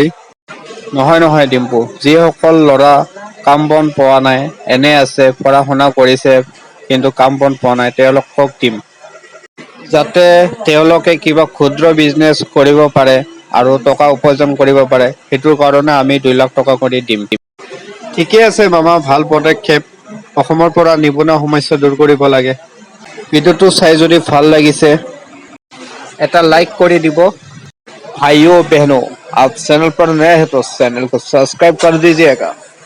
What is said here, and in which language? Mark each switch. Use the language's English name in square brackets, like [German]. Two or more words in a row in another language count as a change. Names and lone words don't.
[Assamese] নহয় নহয় ডিম্পু, যিসকল ল'ৰা কাম বন পোৱা নাই, এনে আছে, পঢ়া শুনা কৰিছে কিন্তু কাম বন পোৱা নাই, তেওঁলোকক দিম, যাতে তেওঁলোকে কিবা ক্ষুদ্ৰ বিজনেছ কৰিব পাৰে আৰু টকা উপাৰ্জন কৰিব পাৰে, সেইটোৰ কাৰণে আমি 2 লাখ টকা কৰি দিম। ঠিকে আছে মামা, ভাল পদক্ষেপ। অসমৰ পৰা নিবনুৱা সমস্যা দূৰ কৰিব লাগে। ভিডিঅ'টো চাই যদি ভাল লাগিছে এটা লাইক কৰি দিব। [Hindi] भाइयों बहनों, आप चैनल पर नए हैं तो चैनल को सब्सक्राइब कर दीजिएगा।